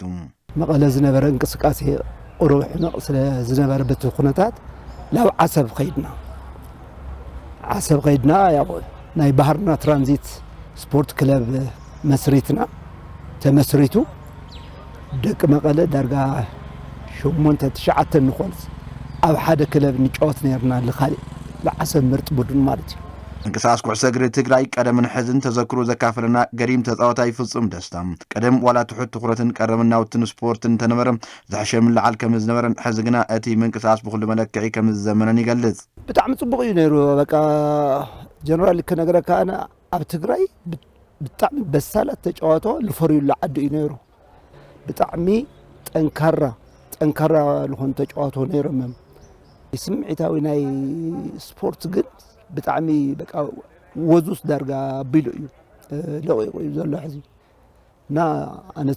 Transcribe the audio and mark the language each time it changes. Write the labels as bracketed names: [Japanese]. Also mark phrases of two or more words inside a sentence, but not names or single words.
[Tigrinya] መቐለ ዝነበረ እንቅስቃሴ ቁሩብ ሕማቕ ስለ ዝነበረ በቲ ኩነታት ላብ ዓሰብ ኸይድና ያው ናይ ባህርና ትራንዚት ስፖርት ክለብ መስሪትና ተመስሪቱ ደቂ መቐለ ዳርጋ 8-9 ንኾንስ ኣብ ሓደ ክለብ ንጫወት ነርና ለኻሊእ ለዓሰብ ምርጥ ቡድን ማለት እዩ እንቅስቃስ ኩዕሶ እግሪ ትግራይ ቀደምን ሕዝን ተዘክሮ ዘካፈለና ገሪም ተጻዋታይ ፍጹም ደስታ ቀደም ዋላ ትሑት ትኹረትን ቀረምናውትን ስፖርትን ተነበረ ዝሕሸ ምልዓል ከም ዝነበረን ሕዚ ግና እቲ ምንቅስቃስ ብኩሉ መለክዒ ከም ዝዘመነን ይገልጽ ብጣዕሚ ጽቡቕ እዩ ነይሩ በቃ ጀነራል ክነግረካ ኣነ ኣብ ትግራይ ብጣዕሚ በሳላት ተጫዋቶ ዝፈርዩሉ ዓዲ እዩ ነይሩ ብጣዕሚ ጠንካራ ልኾኑ ተጫዋቶ ነይሮም ስምዒታዊ ናይ ስፖርት ግን ብጣዕሚ በቃ ወዙስ ዳርጋ ቢሉ እዩ ለቆይቆ እዩ ዘሎ ሕዚ እና ኣነቱ